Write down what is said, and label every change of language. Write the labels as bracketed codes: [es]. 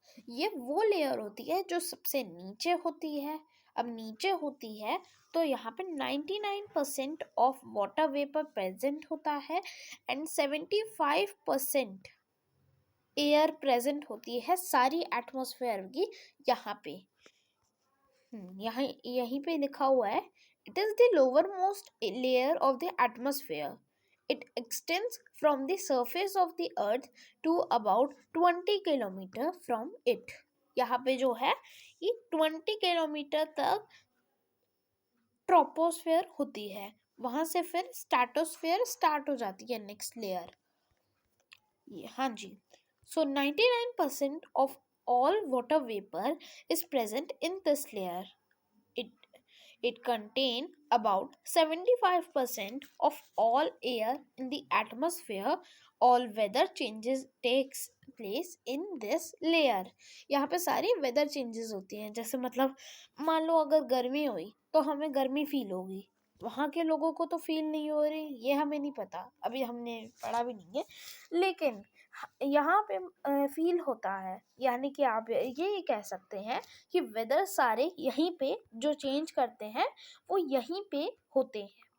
[hi] ये वो लेयर होती है जो सबसे नीचे होती है. अब नीचे होती है तो यहाँ पे 99% ऑफ वाटर वेपर प्रेजेंट होता है एंड 75% एयर प्रेजेंट होती है सारी एटमॉस्फेयर की. यहाँ पे यहीं पे लिखा हुआ है, [en] it is the lowermost layer of the atmosphere. It extends from the surface of the earth to about 20 kilometre from it. [hi] यहाँ पे जो है ये 20 किलोमीटर तक ट्रोपोस्फेयर होती है. वहां से फिर स्ट्रेटोस्फेयर स्टार्ट हो जाती है, नेक्स्ट लेयर. हाँ जी. [en] So 99% of all water vapor is present in this layer. It contains about 75% of all air in the atmosphere. All weather changes takes place in this layer. [hi] यहाँ पे सारी weather changes होती हैं. जैसे मतलब मान लो अगर गर्मी हुई तो हमें गर्मी फील होगी, वहाँ के लोगों को तो फील नहीं हो रही, ये हमें नहीं पता, अभी हमने पढ़ा भी नहीं है, लेकिन यहाँ पे फील होता है. यानी कि आप ये कह सकते हैं कि वेदर सारे यहीं पे जो चेंज करते हैं वो यहीं पे होते हैं.